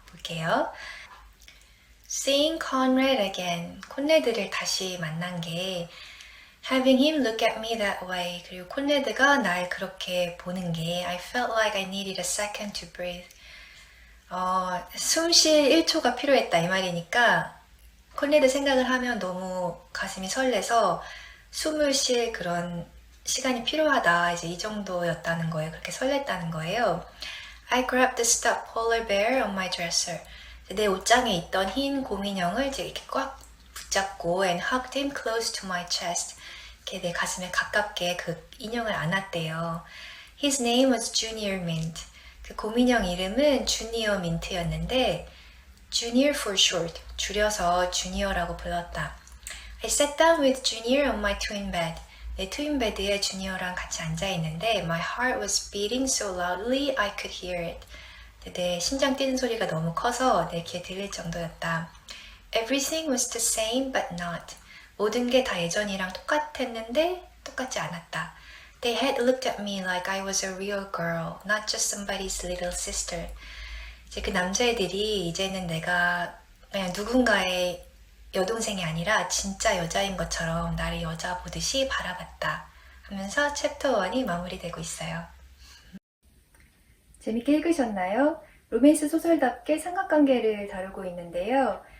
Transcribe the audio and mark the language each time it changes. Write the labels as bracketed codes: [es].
[ko] 볼게요. [en] Seeing Conrad again. [ko] 콘레드를 다시 만난 게 [en] Having him look at me that way. [ko] 그리고 콘레드가 날 그렇게 보는 게 [en] I felt like I needed a second to breathe. [ko] 숨 쉴 1초가 필요했다 이 말이니까 콘레드 생각을 하면 너무 가슴이 설레서 숨을 쉴 그런 시간이 필요하다. 이제 이 정도였다는 거예요. 그렇게 설렜다는 거예요. [en] I grabbed the stuffed polar bear on my dresser. [ko] 내 옷장에 있던 흰 곰인형을 이제 이렇게 꽉 붙잡고 [en] and hugged him close to my chest. [ko] 이렇게 내 가슴에 가깝게 그 인형을 안았대요. [en] His name was Junior Mint. [ko] 그 곰인형 이름은 주니어 민트였는데 [en] Junior for short, [ko] 줄여서 주니어라고 불렀다. [en] I sat down with Junior on my twin bed. [ko] 내 트윈 베드에 주니어랑 같이 앉아있는데 [en] My heart was beating so loudly I could hear it. [ko] 내 심장 뛰는 소리가 너무 커서 내 귀에 들릴 정도였다. [en] Everything was the same but not. [ko] 모든 게 다 예전이랑 똑같았는데 똑같지 않았다. [en] They had looked at me like I was a real girl, not just somebody's little sister. [ko] 이제 그 남자애들이 이제는 내가 그냥 누군가의 여동생이 아니라 진짜 여자인 것처럼 나를 여자 보듯이 바라봤다 하면서 챕터 1이 마무리되고 있어요. 재밌게 읽으셨나요? 로맨스 소설답게 삼각관계를 다루고 있는데요.